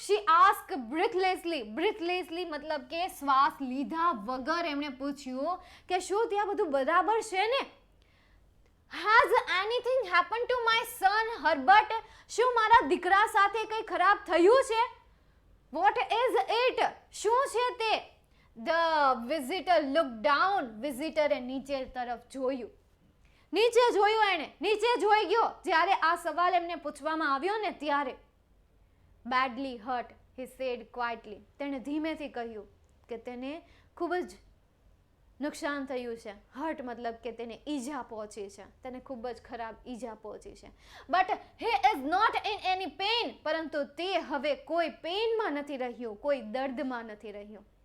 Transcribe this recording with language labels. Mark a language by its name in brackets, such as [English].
[English] She asked breathlessly [Gujarati] મતલબ કે શ્વાસ લીધા વગર એમણે પૂછ્યું કે શું ત્યાં બધું બરાબર છે ને [English] Has anything happened to my son Herbert? [Gujarati] શું મારા દીકરા સાથે કંઈ ખરાબ થયું છે [English] What is it? [Gujarati] શું છે તે [English] The visitor looked down. [Gujarati] વિઝિટરે નીચે તરફ જોયું નીચે જોયું એણે નીચે જોઈ ગયો જ્યારે આ સવાલ એમને પૂછવામાં આવ્યો ને ત્યારે [English] badly hurt he said quietly [Gujarati] તેણે ધીમેથી કહ્યું કે તેને ખૂબ જ નુકસાન થયું છે હર્ટ મતલબ કે તેને ઈજા પહોંચી છે તેને ખૂબ જ ખરાબ ઈજા પહોંચી છે but [English] he is not in any pain [Gujarati] પરંતુ તે હવે કોઈ પેઇનમાં નથી રહ્યો કોઈ દર્દમાં નથી રહ્યો